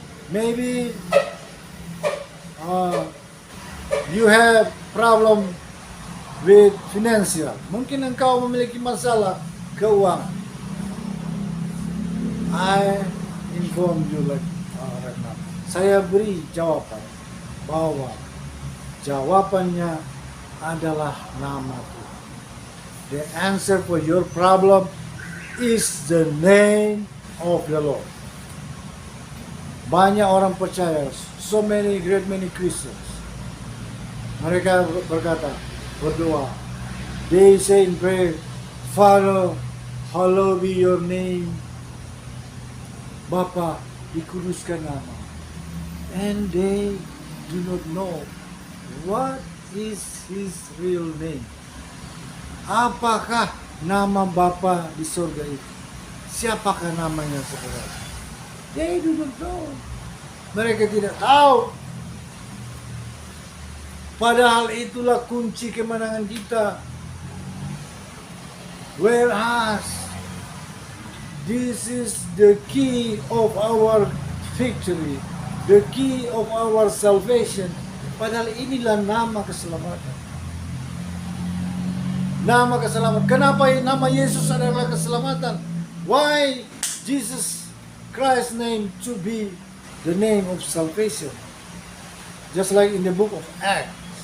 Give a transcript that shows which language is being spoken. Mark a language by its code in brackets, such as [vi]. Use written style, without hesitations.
[en] Maybe you have problem with financial. [id] Mungkin engkau memiliki masalah keuangan. [en] I inform you right now. [id] Saya beri jawaban bahwa jawabannya adalah nama Tuhan. [en] The answer for your problem is the name of the Lord. [id] Banyak orang percaya, [en] so many Christians. [id] Mereka berdoa. [en] They say in prayer, Father, hallowed be your name. [id] Bapa, dikuduskan nama. [en] And they do not know what is his real name. [id] Apakah nama Bapa di surga itu? Siapakah namanya sebenarnya? [en] They do not know. [id] Mereka tidak tahu. Padahal itulah kunci kemenangan kita. [en] Whereas this is the key of our victory, the key of our salvation. [id] Padahal inilah nama keselamatan. Nama keselamatan. Kenapa nama Yesus adalah keselamatan? [en] Why Jesus Christ's name to be the name of salvation? Just like in the book of Acts.